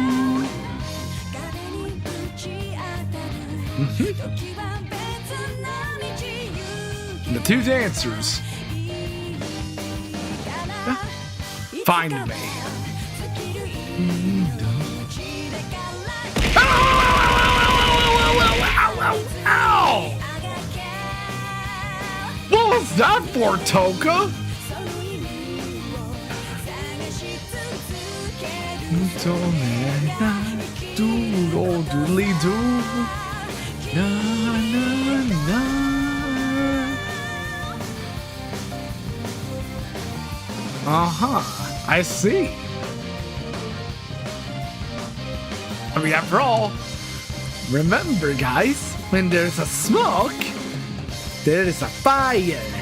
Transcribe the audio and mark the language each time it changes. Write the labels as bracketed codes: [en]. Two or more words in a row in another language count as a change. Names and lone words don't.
[en] The two dancers find me. Ow! What was that for, Toka? Doodle doodly doo. Na na na. I see. I mean, after all, remember, guys, when there's a smoke, there is a fire.